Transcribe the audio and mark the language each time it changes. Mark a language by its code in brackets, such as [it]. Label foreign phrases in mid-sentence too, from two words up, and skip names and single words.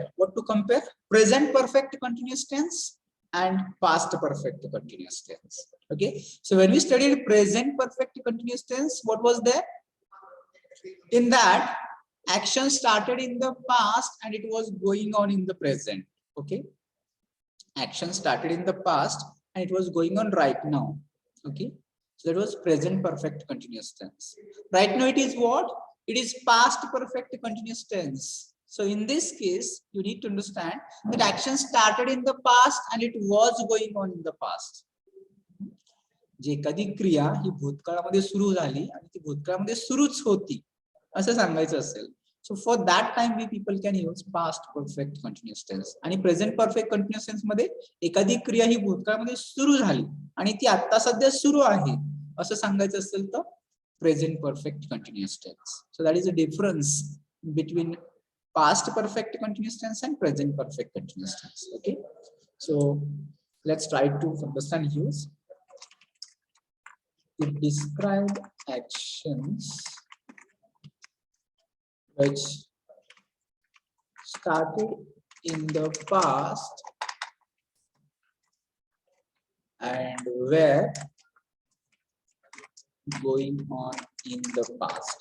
[en] What to compare? Present perfect continuous tense and past perfect continuous tense. Okay. So when we studied present perfect continuous tense, what was there? In that, action started in the past and it was going on in the present. Okay. Action started in the past and it was going on right now. Okay. So that was present perfect continuous tense. Right now it is what? It is past perfect continuous tense. So in this case, you need to understand that action started in the past and it was going on in the past. [mr] जे एखादी क्रिया ही भूतकाळामध्ये सुरू झाली आणि ती भूतकाळामध्ये सुरूच होती असं सांगायचं असेल. [en] So for that time we people can use past perfect continuous tense. [mr] आणि [en] present perfect continuous tense [mr] मध्ये एखादी क्रिया ही भूतकाळामध्ये सुरू झाली आणि ती आता सध्या सुरू आहे असं सांगायचं असेल तर [en] present perfect continuous tense. So that is a difference between past perfect continuous tense and present perfect continuous tense. Okay. So let's try to understand use. To describe actions which started in the past and were going on in the past.